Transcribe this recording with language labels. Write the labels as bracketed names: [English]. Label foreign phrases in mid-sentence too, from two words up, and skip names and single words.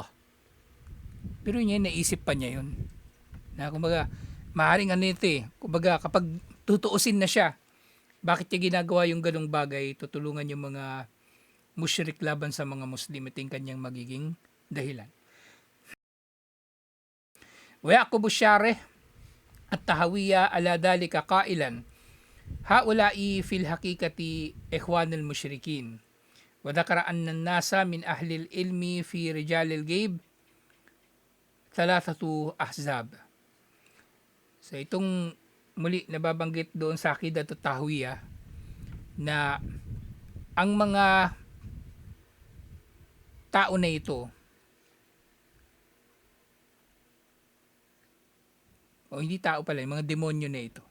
[Filipino] Pero yun, naisip pa niya yun. Na kumbaga, maaaring ito eh. Kumbaga, kapag tutuusin na siya, bakit niya ginagawa yung ganong bagay, tutulungan yung mga musyrik laban sa mga Muslim, ito yung kanyang magiging dahilan. [Arabic] ويعقب الشارح التهوية على ذلك قائلا هؤلاء في الحقيقة إخوان المشركين وذكر أن الناس من أهل العلم في رجال الغيب 3 أحزاب. [Filipino] So itong muli nababanggit doon sa Aqidat at-Tahawiyah na ang mga tao na ito hindi tao pala, yung mga demonyo na ito.